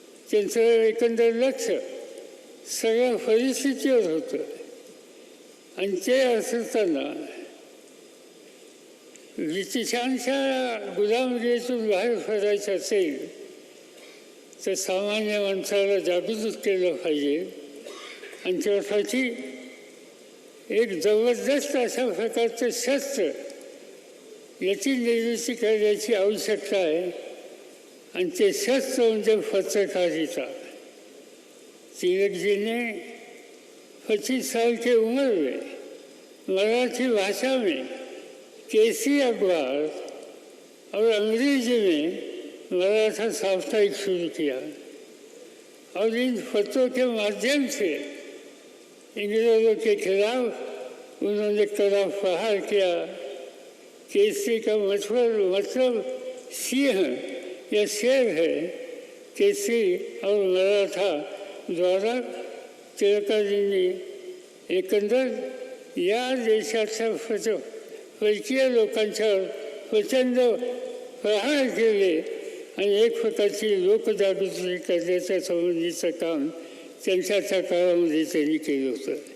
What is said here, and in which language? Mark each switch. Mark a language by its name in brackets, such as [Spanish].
[Marathi] त्यांचं एकंदर लक्ष सगळ्या परिस्थितीवर होतं आणि ते असताना ब्रिटिशांच्या गुलामगिरीतून बाहेर पडायचं असेल तर सामान्य माणसाला जागृत केलं पाहिजे आणि त्यासाठी एक जबरदस्त अशा प्रकारचं शस्त्र याची निर्मिती करण्याची आवश्यकता आहे. आणि ते शस्त्र म्हणजे पत्रकारिता. [Hindi] तिलक जी ने 25 साल की उम्र में मराठी भाषा में केसी अखबार और अंग्रेजी में मराठा साप्ताहिक शुरू किया और इन फतों के माध्यम से अंग्रेजों के खिलाफ उन्होंने कड़ा प्रहार किया। केसरी का मतलब सिंह या शेर है। केसरी और मराठा द्वारा टिळकाजी ने [Marathi] एकंदर या देशाच्या परकीय लोकांच्यावर प्रचंड प्रहार केले आणि एक प्रकारची लोकजागृती करण्याच्या संबंधीचं काम त्यांच्या काळामध्ये त्यांनी केलं होतं.